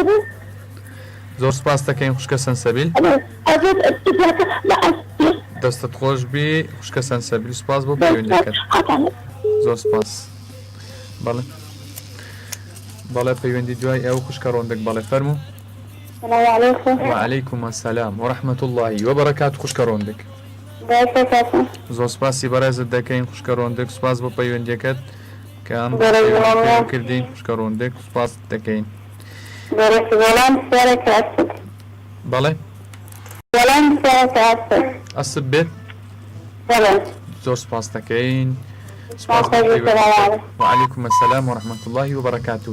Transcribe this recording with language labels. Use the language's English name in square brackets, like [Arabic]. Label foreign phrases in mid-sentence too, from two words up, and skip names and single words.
[Central Kurdish] زۆر سپاس دەکەین خوشکە سەنسەبیل. دەستت خۆش بی خوشکە سەنسەبیل. سپاس بۆ پەیوەندیەکەت زۆر سپاس. بەڵێ بەڵێ پەیوەندی دوای ئێوە خوشکە ڕۆندێک بەڵێ فەرموو. [Arabic] السلام عليكم. وعليكم السلام ورحمة الله وبركاته خوشکە ڕۆندێک. [Central Kurdish] زۆر سپاسی بەڕێزت دەکەین خوشکە ڕۆندێک سپاس بۆ پەیوەندیەکەت کە ئەم کردین خوشکە ڕۆندێک سپاس دەکەین. بەڵێ ئەسب بێت زۆر سپاس دەکەین. [Arabic] وعليكم السلام ورحمة الله وبركاته.